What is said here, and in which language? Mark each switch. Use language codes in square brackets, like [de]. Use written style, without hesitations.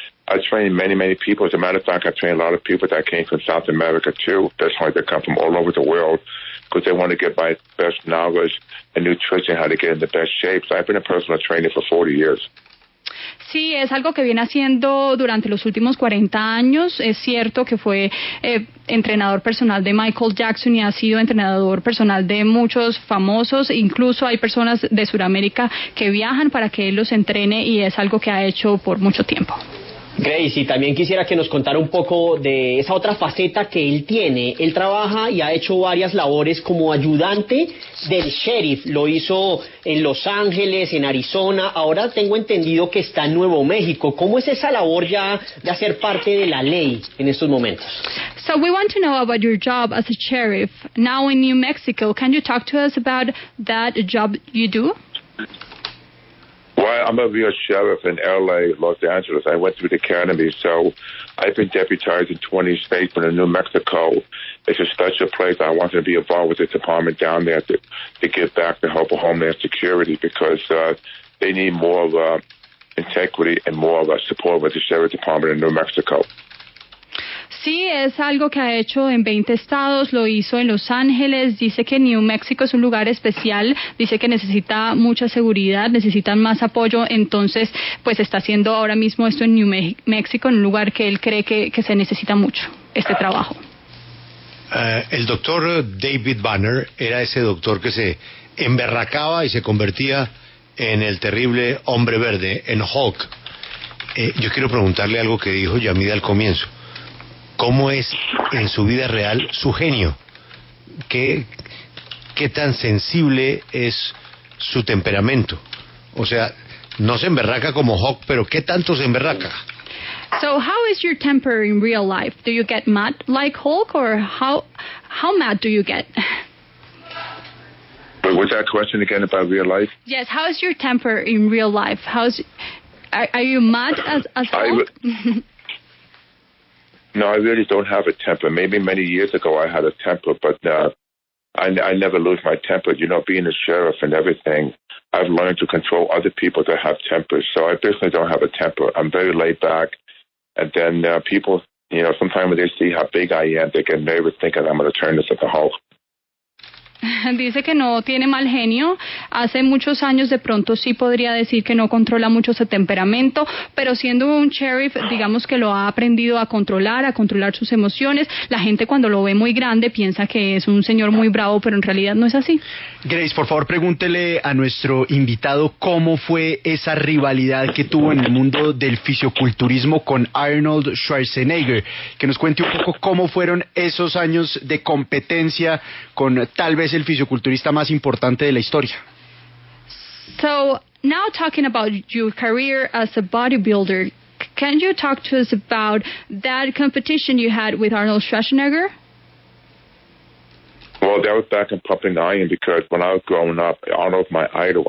[en] I trained many people. As a matter of fact, I trained a lot of people that came from South America too. That's why they come from all over the world because they want to get my best knowledge and nutrition, how to get in the best shape. So I've been a personal trainer for 40 years. [es] Sí, es algo que viene haciendo durante los últimos 40 años. Es cierto que fue entrenador personal de Michael Jackson y ha sido entrenador personal de muchos famosos. Incluso hay personas de Sudamérica que viajan para que él los entrene y es algo que ha hecho por mucho tiempo. Grace, y también quisiera que nos contara un poco de esa otra faceta que él tiene. Él trabaja y ha hecho varias labores como ayudante del sheriff. Lo hizo en Los Ángeles, en Arizona. Ahora tengo entendido que está en Nuevo México. ¿Cómo es esa labor ya de hacer parte de la ley en estos momentos? [en] So we want to know about your job as a sheriff now in New Mexico. Can you talk to us about that job you do? Well, I'm a real sheriff in L.A., Los Angeles. I went through the academy, so I've been deputized in 20 states, but in New Mexico, it's a special place. I wanted to be involved with the department down there to give back to help with Homeland Security because they need more integrity and more support with the Sheriff Department in New Mexico. [es] Sí, es algo que ha hecho en 20 estados, lo hizo en Los Ángeles, dice que New Mexico es un lugar especial, dice que necesita mucha seguridad, necesitan más apoyo, entonces pues está haciendo ahora mismo esto en New Mexico, en un lugar que él cree que se necesita mucho, este trabajo. El doctor David Banner era ese doctor que se emberracaba y se convertía en el terrible hombre verde, en Hulk. Yo quiero preguntarle algo que dijo Yamida al comienzo. ¿Cómo es en su vida real su genio? ¿Qué tan sensible es su temperamento? O sea, no se emberraca como Hawk, pero ¿qué tanto se emberraca? [en] So how is your temper in real life? Do you get mad like Hulk, or how mad do you get? But what's that question again about real life? Yes, how is your temper in real life? Are you mad as Hulk? No, I really don't have a temper. Maybe many years ago I had a temper, but I never lose my temper. You know, being a sheriff and everything, I've learned to control other people that have tempers. So I personally don't have a temper. I'm very laid back. And then people, you know, sometimes when they see how big I am, they get nervous thinking I'm going to turn this into Hulk. [es] Dice que no tiene mal genio, hace muchos años de pronto sí podría decir que no controla mucho su temperamento, pero siendo un sheriff, digamos que lo ha aprendido a controlar sus emociones. La gente cuando lo ve muy grande piensa que es un señor muy bravo, pero en realidad no es así. Grace, por favor, pregúntele a nuestro invitado cómo fue esa rivalidad que tuvo en el mundo del fisioculturismo con Arnold Schwarzenegger, que nos cuente un poco cómo fueron esos años de competencia con tal vez el fisioculturista más importante de la historia. [en] So, now talking about your career as a bodybuilder, can you talk to us about that competition you had with Arnold Schwarzenegger? Well, that was back in Pumping Iron because when I was growing up, Arnold was my idol.